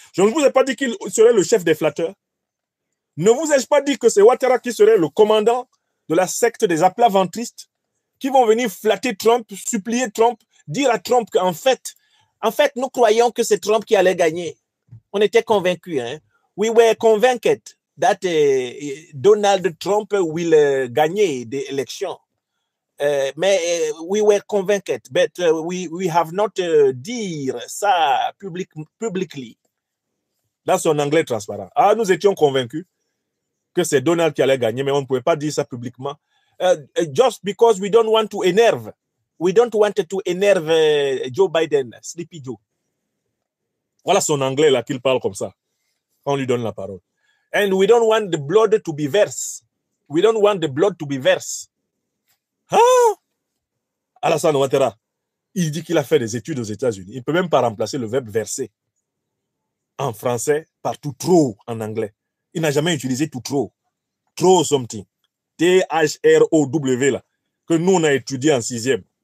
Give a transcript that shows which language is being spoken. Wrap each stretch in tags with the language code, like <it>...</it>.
<fr>Je ne vous ai pas dit qu'il serait le chef des flatteurs. Ne vous ai-je pas dit que c'est Ouattara qui serait le commandant de la secte des aplaventristes qui vont venir flatter Trump, supplier Trump, dire à Trump qu'en fait, nous croyons que c'est Trump qui allait gagner. On était convaincus. Hein?</fr> <en>We were convinced that Donald Trump will</en> <fr>gagner</fr> <en>the election.</en> <fr>Mais</fr> <en>we were convinced, but we have not</en> <fr>dire ça</fr> <en>publicly.</en> <fr>Dans son anglais transparent. Ah, nous étions convaincus que c'est Donald qui allait gagner, mais on ne pouvait pas dire ça publiquement.</fr> <en>Just because we don't want to enerve. We don't want to enerve Joe Biden, Sleepy Joe.</en> <fr>Voilà son anglais là qu'il parle comme ça. On lui donne la parole.</fr> <en>And we don't want the blood to be verse. We don't want the blood to be verse. Ah!</en> <fr>Alassane Ouattara, il dit qu'il a fait des études aux États-Unis. Il ne peut même pas remplacer le verbe verser en français par tout trop en anglais. Il n'a jamais utilisé tout trop. Trop something. T-H-R-O-W là, que nous on a étudié en 6e.</fr>